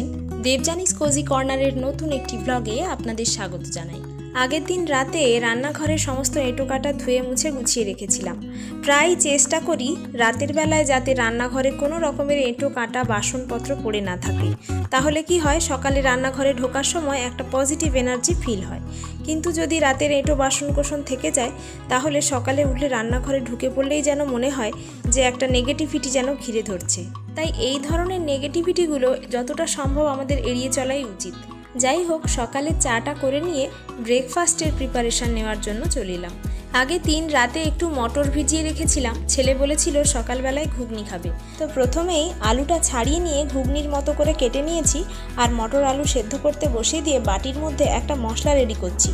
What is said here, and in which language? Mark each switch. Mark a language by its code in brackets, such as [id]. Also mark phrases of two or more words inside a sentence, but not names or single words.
[bn] দেবযানীজ কোজি কর্নারের নতুন একটি ব্লগে আপনাদের স্বাগত জানাই। আগের দিন রাতে রান্নাঘরের সমস্ত এঁটো কাঁটা ধুয়ে মুছে গুছিয়ে রেখেছিলাম। প্রায় চেষ্টা করি রাতের বেলায় যাতে রান্নাঘরে কোনো রকমের এঁটো কাঁটা বাসনপত্র পড়ে না থাকে, তাহলে কি হয় সকালে রান্নাঘরে ঢোকার সময় একটা [en] positive energy feel [bn] हय। কিন্তু যদি রাতের এঁটো বাসন কোসন থেকে যায় তাহলে সকালে উঠলে রান্নাঘরে ঢুকে পড়লেই যেন মনে হয় যে একটা নেগেটিভিটি যেন ঘিরে ধরছে। তাই এই ধরনের নেগেটিভিটিগুলো যতটা সম্ভব আমাদের এড়িয়ে চলাই উচিত। যাই হোক, সকালে চাটা করে নিয়ে ব্রেকফাস্টের প্রিপারেশন নেওয়ার জন্য চলে এলাম। আগে দিন রাতে একটু মটর ভিজিয়ে রেখেছিলাম, ছেলে বলেছিল সকালবেলায় ঘুগনি খাবে। তো প্রথমেই আলুটা ছাড়িয়ে নিয়ে ঘুগনির মতো করে কেটে নিয়েছি আর মটর আলু সেদ্ধ করতে বসিয়ে দিয়ে বাটির মধ্যে একটা মশলা রেডি করছি।